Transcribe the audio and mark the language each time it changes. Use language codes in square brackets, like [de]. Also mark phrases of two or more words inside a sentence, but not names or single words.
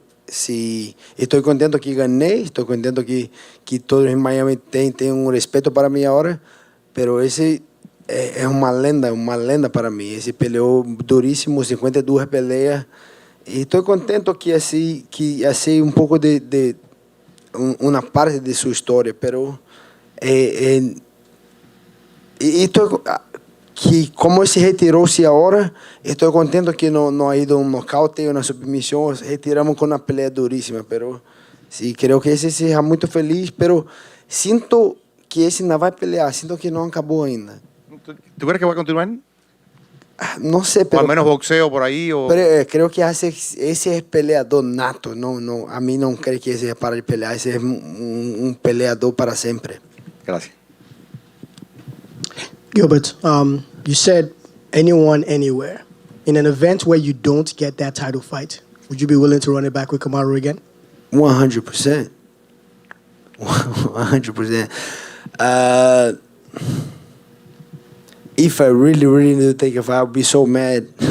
[es] Si estoy contento que gané, estoy contento que todos en Miami tienen un respeto para mí ahora, pero ese es [pt] uma lenda [es] para mí. Ese peleó durísimo, 52 peleas, y estoy contento que así un poco de una parte de su historia, pero estoy que como [pt] se retirou-se agora, estou contento que não ha ido um nocaute ou uma submissão, retiramos com uma pelea duríssima, [es] pero sí, creo que [pt] esse seja muito feliz, pero sinto que esse não vai pelear, sinto que não acabou ainda. [es] ¿Tú crees que va a continuar? [pt] Não sei, O [es] pero, al menos boxeo por ahí. O... [pt] pero creo que esse é peleador nato, não, a mim não creio que esse é para de pelear, esse é um peleador para sempre. [es] Gracias. [en] Gilbert, you said anyone, anywhere. In an event where you don't get that title fight, would you be willing to run it back with Kamaru again? 100%. 100%. If I really need to take a fight, I would be so mad.